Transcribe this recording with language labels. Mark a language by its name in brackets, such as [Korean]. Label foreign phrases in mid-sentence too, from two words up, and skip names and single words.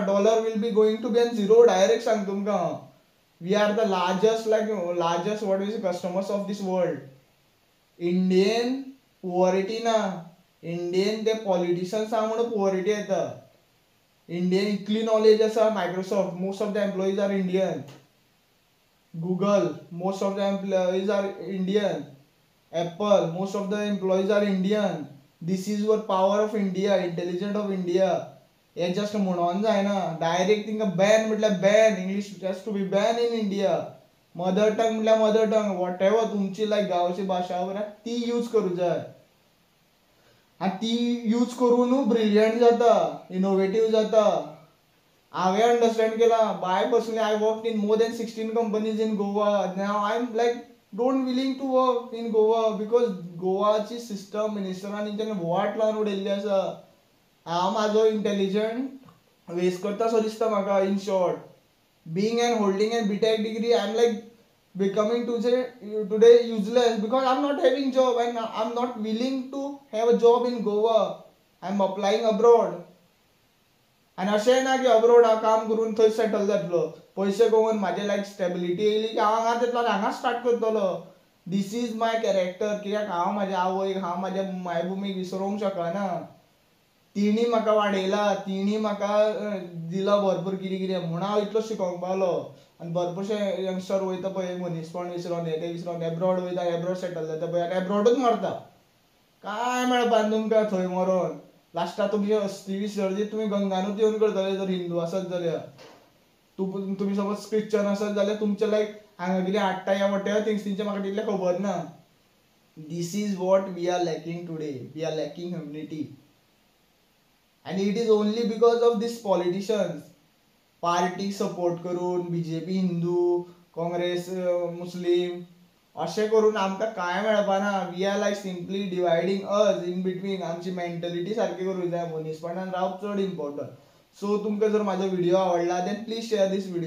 [English] dollar will be going to be on zero [Konkani] डायरेक्ट सांग तुमकां. [English] we are the largest what is customers of this world. [Konkani] इंडियेन पुअरिटी ना. इंडियेन ते पॉलिटिशियन्स आहा म्हणून पुअरिटी येता. इंडियन इतली नॉलेज आसा. [English] Microsoft most of the employees are Indian. Google most of the employees are Indian. Apple most of the employees are Indian. This is what power of India, intelligent of India. [Konkani] हे जस्ट म्हणून जायना. डायरेक्ट तिंका बॅन म्हटल्यार बॅन. [English] English just to be ban in India. mother tongue [Konkani] म्हटल्यार [English] mother tongue. whatever [Konkani] तुमची लायक गांवची भाशा ती यूज करूं जाय. आणि ती यूज करून ब्रिलियंट जाता, इनोवेटिव्ह जाता. [English] I understand केला. By personally, I worked in more than 16 companies in Goa. Now I'm like don't willing to work in Goa because [Konkani] गोवाची सिस्टम मिनिस्टरान तेंच्यानी वाट लावन उडयल्ली आसा. हांव म्हाजो इंटेलिजंट वेस्ट करता सो दिसता म्हाका. [English] in short, being and holding a BTech degree, I'm like becoming today useless because I'm not having job and I'm not willing to have a job in Goa. I'm applying abroad. [Konkani] आणि अशें ना की अब्रोड हांव काम करून थंय सेटल जातलो. पयशे कमोवन म्हाजे लायक स्टेबिलिटी येयली की हांव हांगा तितलो हांगा स्टार्ट करतलो. [English] this is my character. [Konkani] कित्याक हांव म्हाज्या आवयक, हांव म्हाज्या मायभुमीक विसरूंक शकना. तिणी म्हाका वाडयला, तिणी म्हाका दिला भरपूर कितें कितें म्हणून हांव इतलो शिकोंक पावलो. आनी भरपूरशे यंगस्टर वयता पळय मनीसपण विसरोन हे ते विसरोन एब्रॉड वयता, एब्रॉड सेटल जाता पळय आनी एब्रॉडूच मरता. काय मेळपा तुमकां थंय मरोन. लास्टाक तुमची अस्थी विसर्जीत तुमी गंगानूच येवन करतले जर हिंदू आसत जाल्यार. तुमी सपोज क्रिश्चन आसत जाल्यार तुमचे लायक हांगा कितें हाडटा या [English] whatever things [Konkani] तेंचे म्हाका तितलें खबर ना. [English] This is what we are lacking today. We are lacking humanity. And it is only because of these politicians. [Konkani] पार्टी सपोर्ट करून BJP हिंदू, काँग्रेस मुस्लिम अशें करून आमकां कांय मेळपाना. [English] we are like simply dividing us in between. [Konkani] आमची मेंटलिटी सारकी करूंक जाय. मनीसपणान रावप चड इम्पॉर्टंट. सो तुमकां जर म्हाजो व्हिडिओ आवडला [English] then please share this video.